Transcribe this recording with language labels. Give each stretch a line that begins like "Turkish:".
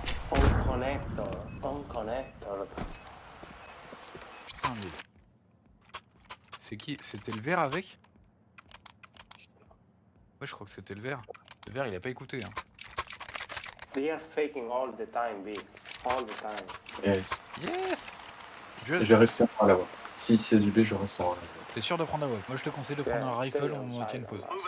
English: On connector.
French: Putain, mais. C'est qui? C'était le vert avec? Ouais, je crois que c'était le vert. Le vert, il a pas écouté. Hein.
English: They are faking all the time, big. All the time. Yes. Yes!
French: Je vais rester en A là-bas. Si c'est du B, je reste en A. T'es sûr de prendre la web? Moi, je te conseille de prendre un rifle, on tient une pause.